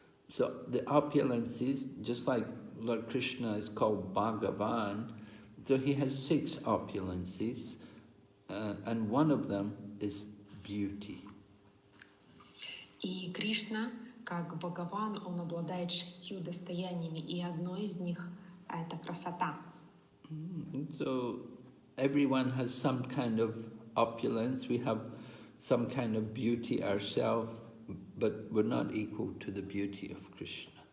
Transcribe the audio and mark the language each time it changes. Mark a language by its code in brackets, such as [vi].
[en] So the opulences, just like Lord Krishna is called Bhagavan, so he has 6 opulences, and one of them is beauty. [ru] И Кришна, как Бхагаван, он обладает 6 достояниями, и одно из них — это красота. [en] So everyone has some kind of opulence. We have some kind of beauty ourselves, but we're not equal to the beauty of Krishna.